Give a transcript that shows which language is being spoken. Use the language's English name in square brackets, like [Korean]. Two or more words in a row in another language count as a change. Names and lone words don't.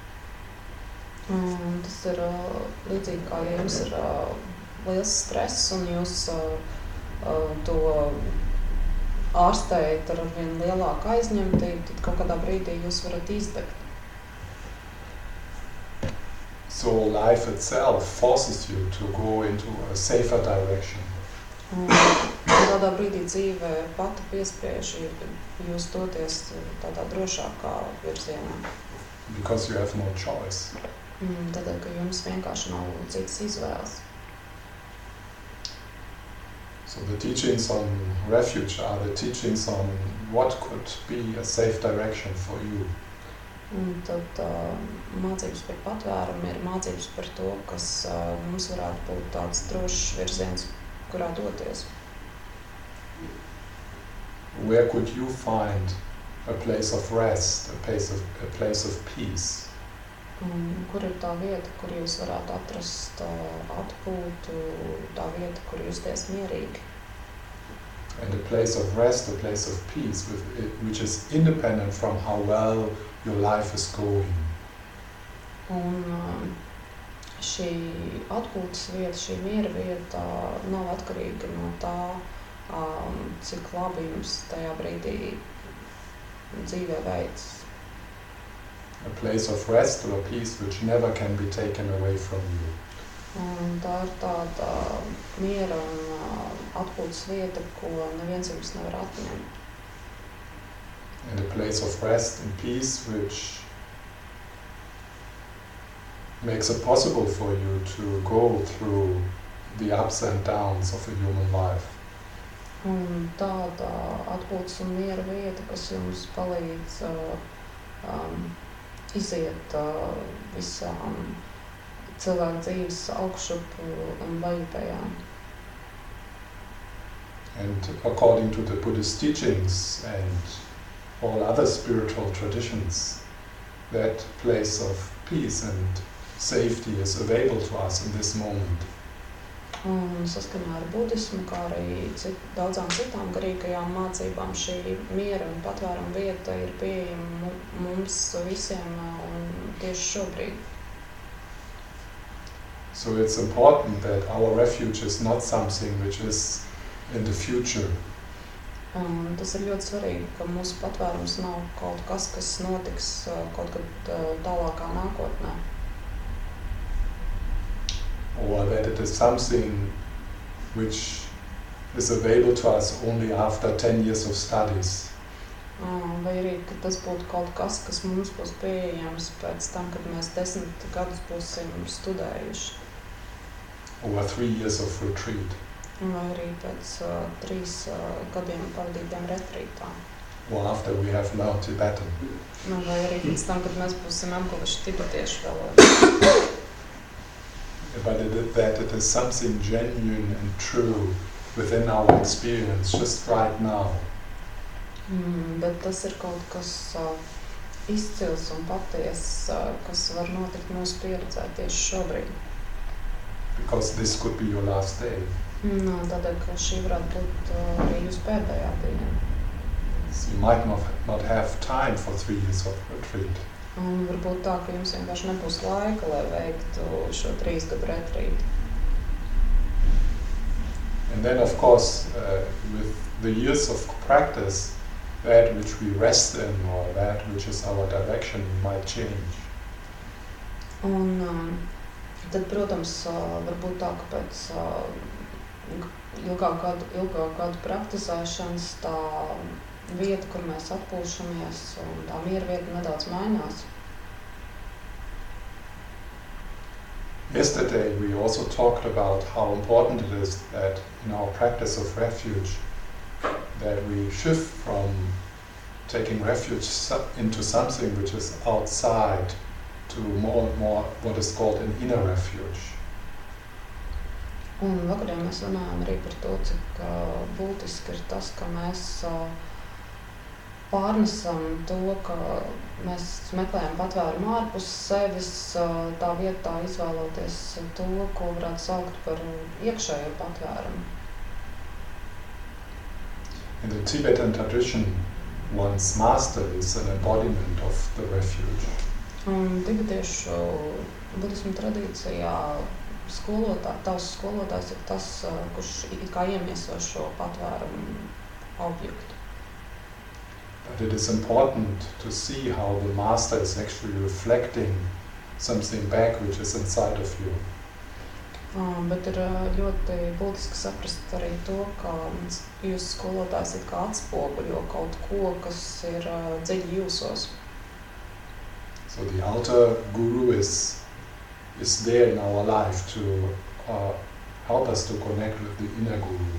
[Latvian] Tas ir līdzīgi kā ja jums ir liels stress un jūs to ārstējat ar vien lielāku aizņemtību, tad kaut kādā brīdī jūs varat izdegt. [English] So life itself forces you to go into a safer direction. [Latvian] Tādā brīdī dzīve pati piespiež jūs doties tādā drošākā virzienā. [English] Because you have no choice. [Latvian] Tādēļ, ka jums vienkārši nav citas izvēles. [English] So the teachings on refuge are the teachings on what could be a safe direction for you. [Latvian] Un tad mācības par patvērumu ir mācības par to, kas mums varētu būt tāds drošs virziens, kurā doties. [English] Where could you find a place of rest, a place of peace? [Latvian] Kur ir tā vieta, kur jūs varētu atrast atpūtu, tā vieta, kur justies mierīgi? [English] And a place of rest, a place of peace, which is independent from how well your life is going. [Latvian] Un šī atpūtas vieta, šī miera vieta nav atkarīga no tā, cik labi jums tajā brīdī dzīvē veids. [English] A place of rest or peace which never can be taken away from you. [Latvian] Un tā ir tāda miera un atpūtas vieta, ko neviens jums nevar atņemt. [English] And a place of rest and peace which makes it possible for you to go through the ups and downs of a human life. [Latvian] Un tāda atpūtas un miera vieta, kas jums palīdz iziet visām cilvēku dzīves augšup un lejupējām. [English] And according to the Buddhist teachings and all other spiritual traditions, that place of peace and safety is available to us in this moment. [Latvian] Un saskaņā ar budismu, kā arī daudzām citām garīgajām mācībām, šī miera un patvēruma vieta ir pieejama mums visiem un tieši šobrīd. [English] So it's important that our refuge is not something which is in the future. [Latvian] Tas ir ļoti svarīgi, ka mūsu patvērums nav kaut kas, kas notiks kaut kad tālākā nākotnē. [English] Or that it is something which is available to us only after 10 years of studies. [Latvian] Vai arī, ka tas būtu kaut kas, kas mums būs pieejams pēc tam, kad mēs 10 gadus būsim studējuši. [English] Or 3 years of retreat. [Latvian] Vai arī pēc 3 gadiem pavadītiem retrītā. [English] Or after we have learned Tibetan. [Latvian] Vai arī pēc tam, kad mēs būsim apguvuši tibetiešu valodu. [English] But that it is something genuine and true within our experience just right now. [Latvian] Bet tas ir kaut kas izcils un patiess, kas var notikt mūsu pieredzē tieši šobrīd. [English] Because this could be your last day. [Latvian] Tādēļ, ka šī varētu būt arī jūsu pēdējā diena. [English] So you might not have time for 3 years of retreat. [Latvian] Un varbūt tā, ka jums vienkārši nebūs laika, lai veiktu šo 3 gadu retrītu. [English] And then, of course, with the years of practice, that which we rest in or that which is our direction might change. [Latvian] Un tad, protams, varbūt tā, ka pēc ilgāku gadu praktizēšanas tā vieta, kur mēs atpūšamies, un tā miera vieta nedaudz mainās. [English] Yesterday we also talked about how important it is that in our practice of refuge that we shift from taking refuge into something which is outside to more and more what is called an inner refuge. [Latvian] Un vakarā mēs runājam arī par to, cik būtiski ir tas, ka mēs pārnesam to, ka mēs meklējam patvērumu ārpus sevis, tā vietā izvēloties to, ko varētu saukt par iekšējo patvērumu. [English] In the Tibetan tradition, one's master is an embodiment of the refuge. [Latvian] Un tibetiešu budismu tradīcijā tavs skolotājs ir tas, kurš kā iemieso šo patvērumu objektu. [English] But it is important to see how the master is actually reflecting something back which is inside of you. [Latvian] Bet ir ļoti būtiski saprast arī to, ka jūsu skolotājs ir kā atspoguļo kaut ko, kas ir dziļi jūsos. [English] So the outer guru is there in our life to help us to connect with the inner guru.